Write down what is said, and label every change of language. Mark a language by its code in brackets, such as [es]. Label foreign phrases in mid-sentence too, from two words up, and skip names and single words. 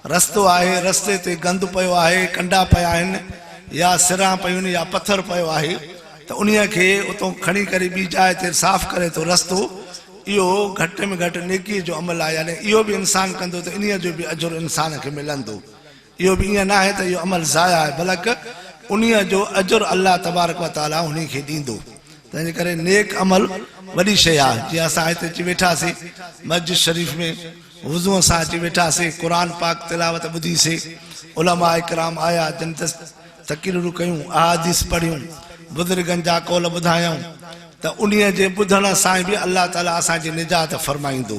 [sd] रस्तो आहे, रस्ते ते गंद पियो आहे, कंडा पिया आहिनि या सिरां पियूं आहिनि या पत्थर पियो आहे, त उन्हीअ खे उतां खणी करे ॿी जाइ ते साफ़ करे थो रस्तो, इहो घटि में घटि नेकीअ जो अमल आहे। यानी इहो बि इंसानु कंदो त इन्हीअ जो बि अजुर इंसान खे मिलंदो। इहो बि ईअं न आहे त इहो अमल ज़ाया आहे, बल्कि उन्हीअ जो अजुर [ar] الله تبارك وتعالى [sd] उन खे ॾींदो। तंहिंजे करे नेक अमल वॾी शइ आहे। जीअं असां हिते अची वेठासीं मस्जिद शरीफ़ में, वुज़ूअ सां अची वेठासीं, क़ुर पाक तिलावत ॿुधीसीं, उलमा इकराम आया जिन तक़रीरूं कयूं, अहादीस पढ़ियूं, बुज़ुर्गनि जा कौल ॿुधायूं, त उन्हीअ जे ॿुधण सां बि अल्लाह ताला असांजी निजात फरमाईंदो।